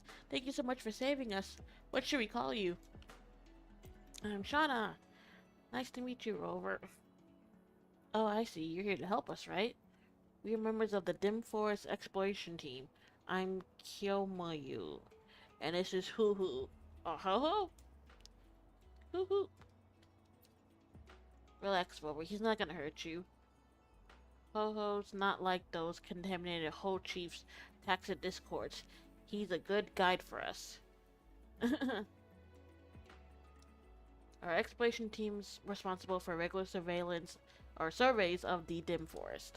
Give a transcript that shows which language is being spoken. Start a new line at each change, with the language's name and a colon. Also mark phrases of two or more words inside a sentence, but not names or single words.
English: Thank you so much for saving us. What should we call you? I'm Shauna. Nice to meet you, Rover. Oh, I see. You're here to help us, right? We are members of the Dim Forest Exploration Team. I'm Kyomayu. And this is Hoo Hoo. Oh, ho ho? Hoo hoo. Relax, Rover. He's not gonna hurt you. Ho Ho's not like those contaminated Ho Chiefs, toxic discords. He's a good guide for us. Our exploration team's responsible for regular surveillance or surveys of the dim forest.